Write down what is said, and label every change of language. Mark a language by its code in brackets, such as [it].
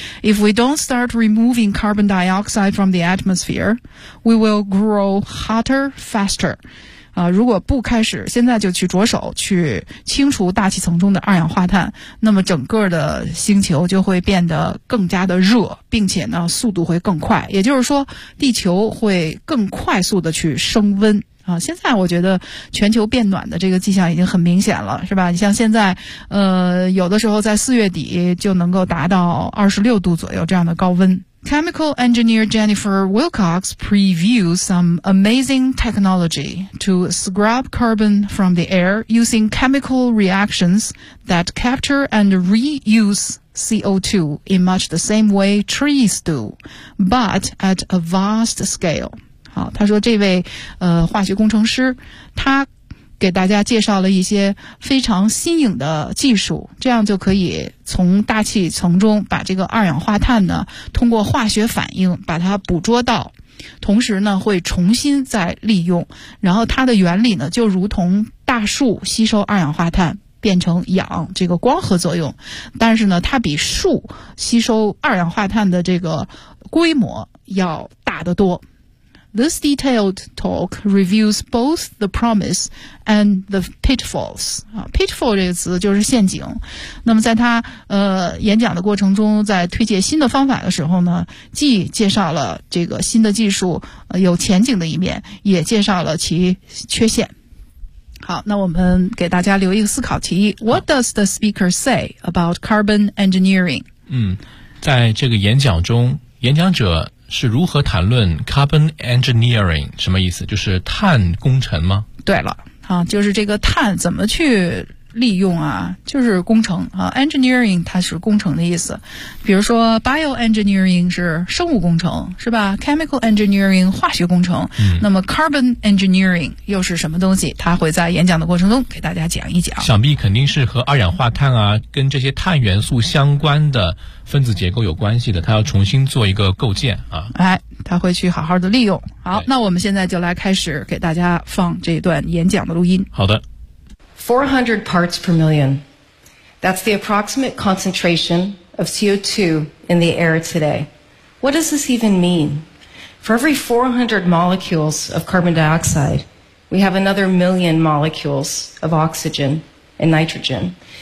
[en] If we don't start removing carbon dioxide from the atmosphere we will grow hotter faster [zh] 如果不开始现在就去着手去清除大气层中的二氧化碳，那么整个的星球就会变得更加的热，并且呢速度会更快，也就是说地球会更快速的去升温现在我觉得全球变暖的这个迹象已经很明显了，是吧？你像现在有的时候在4月底就能够达到26度左右这样的高温。 [en] Chemical engineer Jennifer Wilcox previews some amazing technology to scrub carbon from the air using chemical reactions that capture and reuse CO2 in much the same way trees do, but at a vast scale. [zh] 好，他说这位化学工程师，他给大家介绍了一些非常新颖的技术，这样就可以从大气层中把这个二氧化碳呢通过化学反应把它捕捉到，同时呢会重新再利用，然后它的原理呢就如同大树吸收二氧化碳变成氧这个光合作用，但是呢它比树吸收二氧化碳的这个规模要大得多。 [en] This detailed talk reviews both the promise and the pitfalls. [zh] Pitfall 这个词就是陷阱。那么在他演讲的过程中，在推介新的方法的时候呢，既介绍了这个新的技术有前景的一面，也介绍了其缺陷。好，那我们给大家留一个思考题。 [en] What does the speaker say about carbon engineering? [zh] 在这个演讲中，演讲者是如何谈论 carbon engineering， 什么意思？就是碳工程吗？对了啊，就是这个碳怎么去利用啊，就是工程啊， engineering 它是工程的意思。比如说 bioengineering 是生物工程，是吧？ chemical engineering 化学工程、那么 carbon engineering 又是什么东西，他会在演讲的过程中给大家讲一讲。想必肯定是和二氧化碳啊跟这些碳元素相关的分子结构有关系的，他要重新做一个构建啊。哎，他会去好好的利用。好，那我们现在就来开始给大家放这段演讲的录音。好的。 [en] 400 parts per million. That's the approximate concentration of CO2 in the air today. What does this even mean? For every 400 molecules of carbon dioxide, we have another million molecules of oxygen and nitrogen.